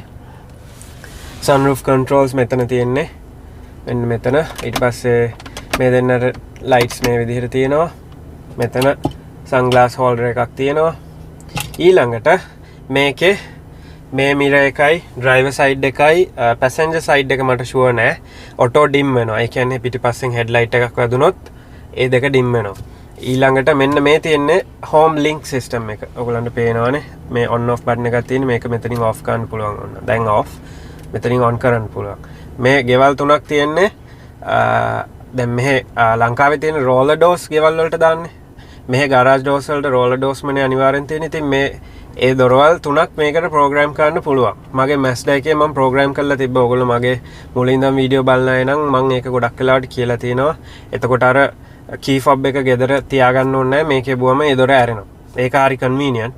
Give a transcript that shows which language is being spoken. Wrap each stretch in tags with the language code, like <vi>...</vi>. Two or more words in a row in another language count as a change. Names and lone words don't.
<en>sunroof controls</en> <si>මෙතන තියෙන්නේ. මෙන්න මෙතන. ඊට පස්සේ මේ දෙන්නට lights මේ විදිහට තියෙනවා. මෙතන</si> <en>sunglass holder</en> <si>එකක් තියෙනවා. ඊළඟට මේකේ මේ mirror එකයි</si> <en>driver side</en> <si>එකයි</si> <en>passenger side</en> <si>එක මට sure නෑ.</si> <en>auto dim</en> <si>වෙනවා. ඒ කියන්නේ පිටිපස්සෙන් headlight එකක් වැදුනොත් ඒ දෙක dim වෙනවා. ඊළඟට මෙන්න මේ තියෙන්නේ</si> <en>home link system</en> <si>එක. ඔයගලන්ට පේනවනේ මේ</si> <en>on off button</en> <si>එකක් තියෙන. මේක මෙතනින් off කරන්න පුළුවන් ඔන්න. දැන් off. මෙතනින් on කරන්න පුළුවන්. මේ ගෙවල් තුනක් තියෙන්නේ. දැන් මෙහෙ ලංකාවේ තියෙන</si> <en>roller doors</en> <si>ගෙවල් වලට දාන්නේ. මෙහෙ</si> <en>garage doors</en> <si>වලට</si> <en>roller doors</en> <si>මනේ අනිවාර්යෙන් තියෙන. ඉතින් මේ ඒ දොරවල් තුනක් මේකට ප්‍රෝග්‍රෑම් කරන්න පුළුවන්. මගේ Mazda එකේ මම ප්‍රෝග්‍රෑම් කරලා තිබ්බා. ඔයගොල්ලෝ මගේ මුලින් ඉඳන් වීඩියෝ බලන අය නම් මම ඒක ගොඩක් වෙලාවට කියලා තියෙනවා. එතකොට අර</si> <en>key fob</en> <si>එක ගෙදර තියාගන්න ඕනේ නැහැ. මේකේ බුවම ඒ දොර ඇරෙනවා. ඒක හරි කන්වීනියන්ට්.</si>